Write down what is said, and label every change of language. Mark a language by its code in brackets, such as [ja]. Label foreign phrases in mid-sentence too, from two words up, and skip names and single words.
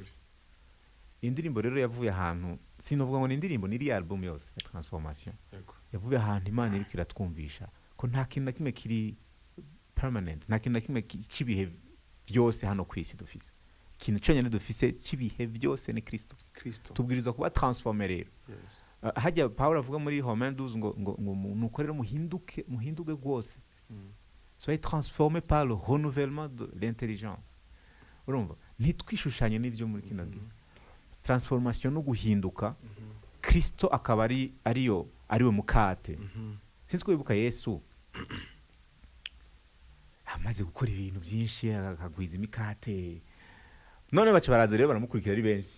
[rn] Indirimbo rero yavuye ahantu sinovuga ngo ni indirimbo ni album yose ya transformation yavuye ahantu Imana iri kiratwumvisha ko nta kintu na kimwe kiri permanent, nta kintu na kimwe kibihe byose hano kwisi dufise. Ikintu cyonyine dufise kibihe byose ni Kristo. Tubwirizwa kuba transformer rero. Hajya Paulo avuga muri Romains 12 ngo nuko rero muhinduke rwose. [fr] Soyez transformés par le renouvellement de l'intelligence. [rn] Urumva ntitwishushanye n'ibyo muri kino gihe. Transformation no guhinduka Kristo akaba ariwe mukate. Sinzi ko bibuka Yesu amaze gukora ibintu byinshi akagwiza imikate none bace baraza rero baramukurikira ari benshi.